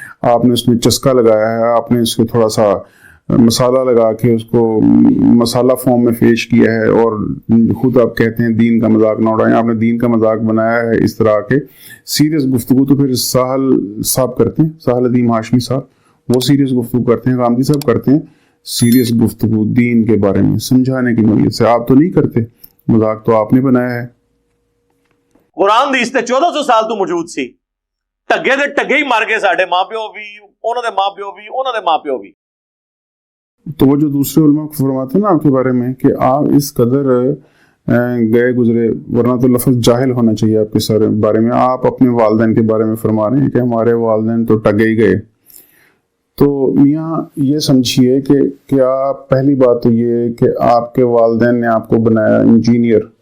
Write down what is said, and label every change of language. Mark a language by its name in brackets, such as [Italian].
[Urdu] آپ نے اس میں چسکا لگایا ہے, آپ نے اس کو تھوڑا سا مسالہ لگا کے اس کو مسالہ فارم میں پیش کیا ہے, اور خود آپ کہتے ہیں دین کا مذاق نہ اڑائیں. آپ نے دین کا مذاق بنایا ہے اس طرح کے. سیریس گفتگو تو پھر ساحل صاحب کرتے ہیں, ساحل عظیم ہاشمی صاحب, وہ سیریس گفتگو کرتے ہیں، غامدی صاحب کرتے ہیں سیریس گفتگو دین کے بارے میں سمجھانے کی نوعیت سے. آپ تو نہیں کرتے، مذاق تو آپ نے بنایا ہے. [Punjabi] قرآن دی اس تے 1400 سال تو موجود سی. ٹگے دے ٹگے ہی مر گئے ساڈے ماں پیو بھی، انہوں دے ماں پیو بھی، انہوں دے ماں پیو بھی. [Urdu] تو وہ جو دوسرے علماء کو فرماتے ہیں نا آپ کے بارے میں کہ آپ اس قدر گئے گزرے، ورنہ تو لفظ جاہل ہونا چاہیے آپ کے سارے بارے میں. آپ اپنے والدین کے بارے میں فرما رہے ہیں کہ ہمارے والدین تو ٹگے ہی گئے. تو میاں یہ سمجھیے کہ آپ، پہلی بات تو یہ کہ آپ کے والدین نے آپ کو بنایا انجینئر.